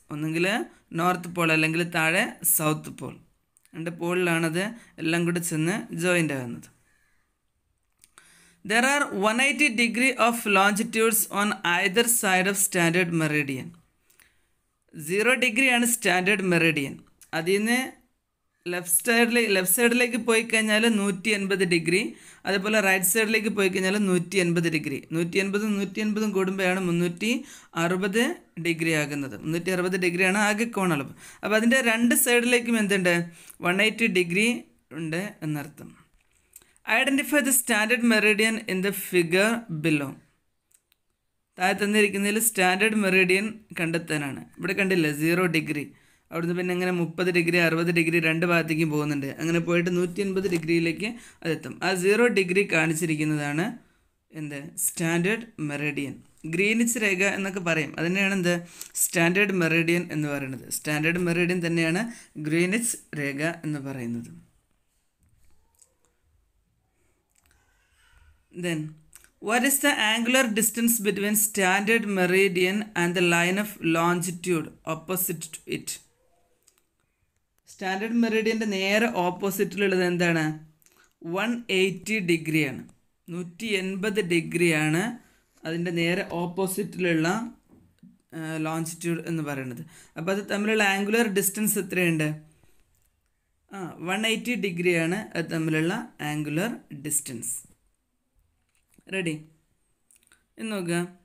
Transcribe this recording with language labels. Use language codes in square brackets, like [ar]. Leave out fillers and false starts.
[ml] ഒന്നുകിൽ north Paul അല്ലെങ്കിൽ താഴെ സൗത്ത് പോൾ. 2 പോളിലാണത് എല്ലാം കൂടെ ചെന്ന് ജോയിൻ്റ് ആകുന്നത്. [en] There are 180 degree of longitudes on either side of standard meridian. [ml] 0 degree ആണ് സ്റ്റാൻഡേർഡ് മെറിഡിയൻ. അതിൽ നിന്ന് ലെഫ്റ്റ് സൈഡിലേക്ക് പോയി കഴിഞ്ഞാൽ 180 ഡിഗ്രി, അതുപോലെ റൈറ്റ് സൈഡിലേക്ക് പോയി കഴിഞ്ഞാൽ 180 ഡിഗ്രി. 180 കൂടുമ്പോഴാണ് 360 ഡിഗ്രി ആകുന്നത്. 360 ഡിഗ്രിയാണ് ആകെ കോണളവ്. അപ്പോൾ അതിൻ്റെ 2 സൈഡിലേക്കും എന്തുണ്ട്? 180 ഡിഗ്രി ഉണ്ട് എന്നർത്ഥം. [en] Identify the standard meridian in the figure below. [ml] താഴെ തന്നിരിക്കുന്നതിൽ സ്റ്റാൻഡേർഡ് മെറിഡിയൻ കണ്ടെത്താനാണ്. ഇവിടെ കണ്ടില്ലേ 0 ഡിഗ്രി. അവിടുന്ന് പിന്നെ അങ്ങനെ 30 ഡിഗ്രി 60 ഡിഗ്രി 2 ഭാഗത്തേക്കും പോകുന്നുണ്ട്. അങ്ങനെ പോയിട്ട് 180 ഡിഗ്രിയിലേക്ക് അതെത്തും. ആ 0 ഡിഗ്രി കാണിച്ചിരിക്കുന്നതാണ് എന്ത്? Standard Meridian. ഗ്രീനിച്ച് രേഖ എന്നൊക്കെ പറയും. അതിനെയാണ് എന്ത്? സ്റ്റാൻഡേർഡ് മെറിഡിയൻ എന്ന് പറയുന്നത്. സ്റ്റാൻഡേർഡ് മെറിഡിയൻ തന്നെയാണ് ഗ്രീനിച്ച് രേഖ എന്ന് പറയുന്നത്. [en] Then, what is the angular distance between standard meridian and the line of longitude opposite to it? [ml] Standard മെറിഡിയൻ്റെ നേരെ ഓപ്പോസിറ്റിലുള്ളത് എന്താണ്? 180 ഡിഗ്രിയാണ്. 180 ഡിഗ്രിയാണ് അതിൻ്റെ നേരെ ഓപ്പോസിറ്റിലുള്ള ലോഞ്ചിറ്റ്യൂഡ് എന്ന് പറയുന്നത്. അപ്പോൾ അത് തമ്മിലുള്ള ആംഗുലർ ഡിസ്റ്റൻസ് എത്രയുണ്ട്? 180 ഡിഗ്രിയാണ് അത് തമ്മിലുള്ള ആംഗുലർ ഡിസ്റ്റൻസ്. റെഡി? എന്ന് നോക്കുക.